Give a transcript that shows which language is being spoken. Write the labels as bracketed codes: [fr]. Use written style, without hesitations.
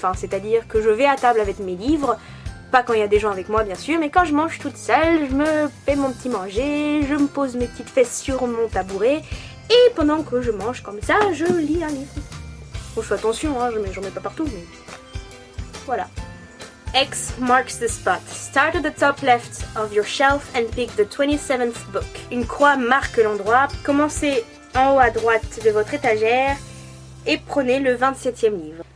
[fr] Enfin, c'est-à-dire que je vais à table avec mes livres. Pas quand il y a des gens avec moi bien sûr, mais quand je mange toute seule, je me fais mon petit manger, je me pose mes petites fesses sur mon tabouret et pendant que je mange comme ça, je lis un livre. Bon, je fais attention, hein, j'en mets pas partout, mais voilà. [en] X marks the spot. Start at the top left of your shelf and pick the 27th book. [fr] Une croix marque l'endroit. Commencez en haut à droite de votre étagère et prenez le 27e livre.